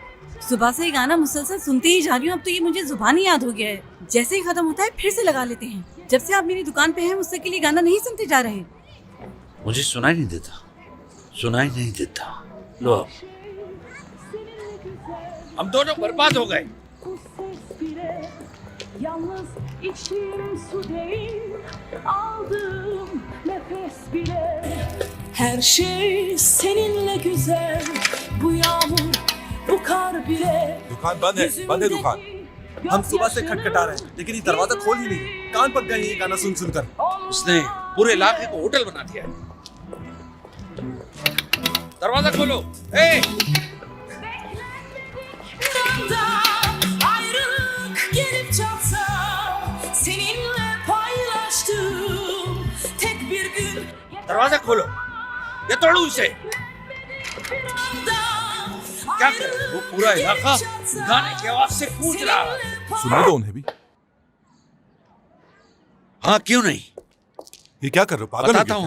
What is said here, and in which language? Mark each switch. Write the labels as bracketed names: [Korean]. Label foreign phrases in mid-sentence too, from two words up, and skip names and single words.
[Hindi] सुबह से ये गाना मुसलसल सुनते ही जा रही हूँ, अब तो ये मुझे जुबानी याद हो गया है। जैसे ही खत्म होता है फिर से लगा लेते हैं। जब से आप मेरी दुकान पे हैं मुझसे के लिए गाना नहीं सुनते जा रहे। मुझे सुनाई नहीं देता, सुनाई नहीं देता। लो अब। हम दोनों बर्बाद हो गए। [Turkish] Her şey seninle güzel. Bu yağmur, bu kar bile. [Hindi] दुकान बंद है दुकान। हम सुबह से खटखटा रहे हैं लेकिन ये दरवाजा खोल ही नहीं। कान पक गए ये गाना सुन सुनकर। उसने पूरे इलाके को होटल बना दिया है। दरवाजा खोलो। ए! [Turkish] Ayrılık gelip çatsa seninle paylaştığım tek bir gün. [Hindi] दरवाजा खोलो या तोड़ू इसे। क्या कर? वो पूरा इलाका गाने की आवाज से गूंज रहा है। सुनने दो उन्हें भी। हाँ, क्यों नहीं? ये क्या कर रहे हो, पागल हो बताता गए